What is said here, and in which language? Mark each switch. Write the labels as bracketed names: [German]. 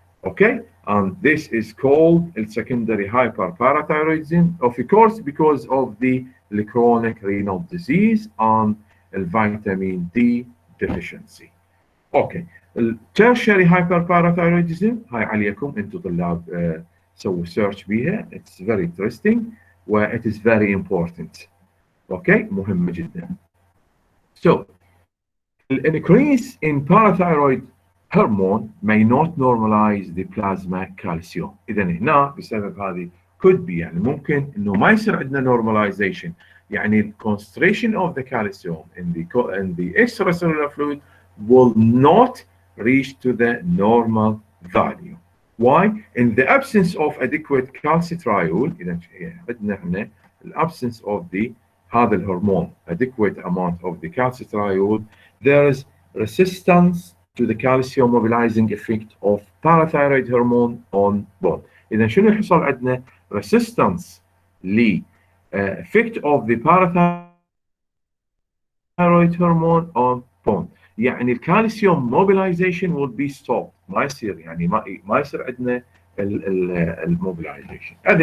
[English] Okay, and this is called secondary hyperparathyroidism, of course, because of the chronic renal disease and vitamin D deficiency. Okay, tertiary hyperparathyroidism [Arabic] هاي عليكم انتم طلاب سووا سيرش بيها. [English] It's very interesting. where it is very important. [Arabic] Okay, مهمة جدا. [English] So, an increase in parathyroid hormone may not normalize the plasma calcium. [Arabic] إذا هنا بسبب هذه [English] could be [Arabic] يعني ممكن إنه ما يصير عندنا normalization. يعني [English] concentration of the calcium in the extracellular fluid will not reach to the normal value. Why? In the absence of adequate calcitriol, [Arabic] إذا عندنا هنا absence of the هذا الهرمون [English] adequate amount of the calcitriol, there is resistance to the calcium mobilizing effect of parathyroid hormone on bone. [Arabic] إذا شنو يحصل عندنا؟ [English] resistance ل effect of the parathyroid hormone on bone. [Arabic] يعني الكالسيوم [English] mobilization will be stopped. [Arabic] ما يصير يعني ما يصير عندنا الموبيلايزيشن.